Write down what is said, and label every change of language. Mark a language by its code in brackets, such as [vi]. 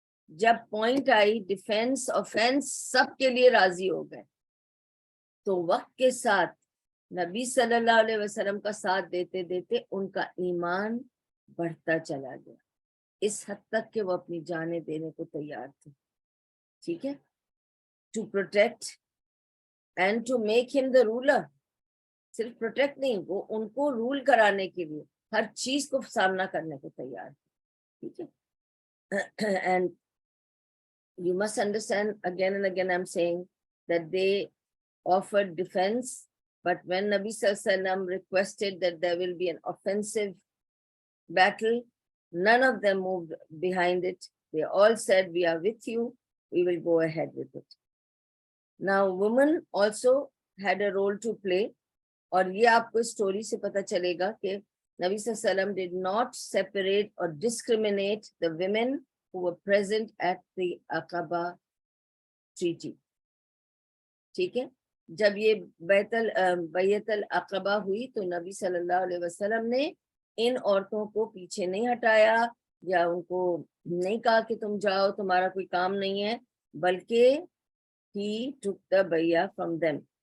[ur] جب point I defence offence سب کے لیے راضی ہو گئے, تو وقت کے ساتھ نبی صلی اللہ علیہ وسلم کا ساتھ دیتے دیتے ان کا ایمان بڑھتا چلا گیا, اس حد تک کہ وہ اپنی جانیں دینے کو تیار تھے. ٹھیک ہے, [en] To protect and to make him the ruler. [ur] صرف پروٹیکٹ نہیں, وہ ان کو رول کرانے کے لیے ہر چیز کو سامنا کرنے کو تیار تھے. ٹھیک ہے, and [en] you must understand, again and again I'm saying that they offered defense, but when Nabi Sallallahu Alaihi Wasallam requested that there will be an offensive battle, none of them moved behind it. They all said, we are with you, we will go ahead with it. Now women also had a role to play, [ur] اور یہ آپ کو story سے پتہ چلے گا [en] کہ نبی صلی اللہ علیہ وسلم did not separate or discriminate the women who were present at the Aqaba treaty. [ur] ٹھیک ہے, جب یہ بیعت العقبہ ہوئی تو نبی صلی اللہ علیہ وسلم نے ان عورتوں کو پیچھے نہیں ہٹایا, یا ان کو نہیں کہا کہ تم جاؤ تمہارا کوئی کام نہیں ہے, بلکہ [en] he took the bay'ah from them.